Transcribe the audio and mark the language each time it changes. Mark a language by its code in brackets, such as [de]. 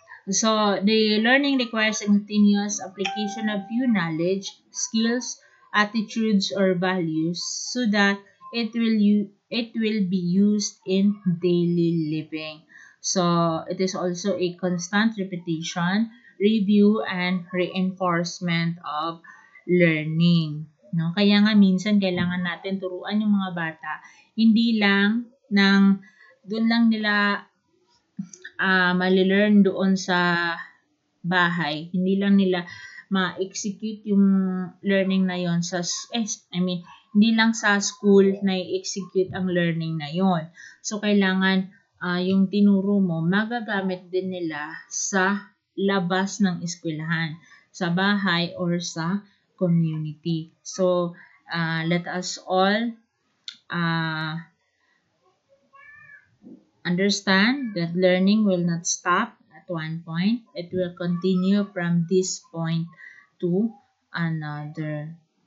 [en] So, the learning requires a continuous application of new knowledge, skills, attitudes, or values so that it will be used in daily living. So, it is also a constant repetition, review, and reinforcement of learning. No? [tl] Kaya nga minsan kailangan natin turuan yung mga bata, hindi lang ng doon lang nila mali-learn doon sa bahay. Hindi lang nila ma-execute yung learning na yon sa hindi lang sa school na i-execute ang learning na yon. So kailangan yung tinuro mo magagamit din nila sa labas ng eskwelahan, sa bahay or sa community. [en] So let us all uh, understand that learning will not stop at one point. It will continue from this point to another.